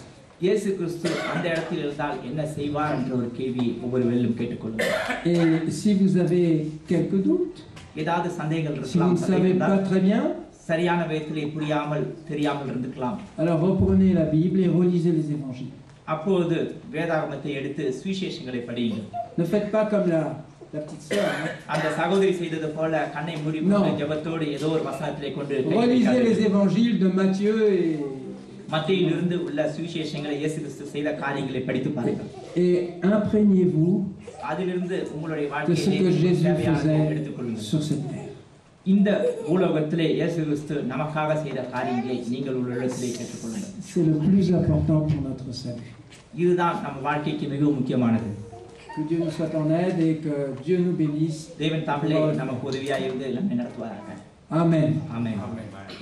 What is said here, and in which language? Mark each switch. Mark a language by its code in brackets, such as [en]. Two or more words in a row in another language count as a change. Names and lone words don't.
[fr] Et si vous avez quelques doutes, si vous ne savez pas très bien, alors reprenez la Bible et relisez les évangiles. Ne faites pas comme la petite sœur. [ta] அந்த சகோதரி செய்தது போல கண்ணை மூடி ஜெபத்தோடு ஏதோ ஒரு வசனத்திலே கொண்டு [fr] Relisez les évangiles de Matthieu et [ta] மத்தேயிலிருந்து உள்ள சுவிசேஷங்களை இயேசு கிறிஸ்து செய்த காரியங்களை படித்து பாருங்கள். [fr] Et imprégnez-vous [ta] அதிலிருந்து உங்களுடைய [fr] de ce [ta] வாழ்க்கையை [fr] que Jésus faisait [ta] எடுத்துக்கொள்ளுங்கள். [fr] sur cette terre. [ta] இந்த உலகத்திலே இயேசு கிறிஸ்து நமக்காக செய்த காரியங்களை நீங்கள் உள்ளத்திலே கேட்டுக்கொள்ளுங்கள். [fr] C'est le plus important pour notre salut. [ta] இதுதான் நம்ம வாழ்க்கைக்கு மிகவும் முக்கியமானது. [fr] Que Dieu nous soit en aide et que Dieu nous bénisse. [ta] தேவன் தாமே நமக்கு உதவியாக இருந்து நம்மை நடத்துவாராக. [fr] Amen. [ta] ஆமென்.